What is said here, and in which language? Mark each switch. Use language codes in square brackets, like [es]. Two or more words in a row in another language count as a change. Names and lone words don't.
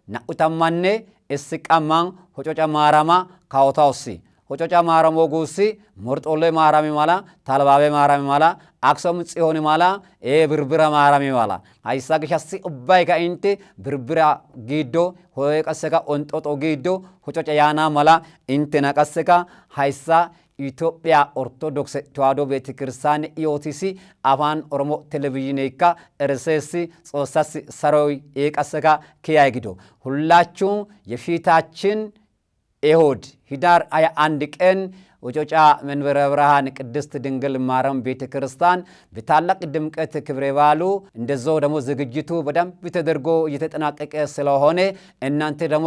[wal] 20 issi qamman hococa maarama kawotawussi hococa maaramo guussi morxolle maarami mala talbaabe maarami mala aksom tsiyooni mala birbira maarami mala hayssa gishassi ubbayka inte birbira giiddo hoye qasseka onxoxo giiddo hococa yaana mala intena qasseka hayssa Ethiopia Orthodox Tewaado Beetekirstaane EOTC afaan Oromo Televiziyoneekka RSS Xoossasi saroy qasseka kiyay gido [am] ሁላችሁም የፊታችን እሁድ ህዳር 21 ቀን ወጮጫ መንበረ ብርሃን ቅድስት ድንግል ማርያም ቤተክርስቲያን በታላቅ ድምቀት ክብረ በዓሉ እንደዛው ደግሞ ዝግጅቱ በደንብ ተደርጎ እየተጠናቀቀ ስለሆነ እናንተ ደግሞ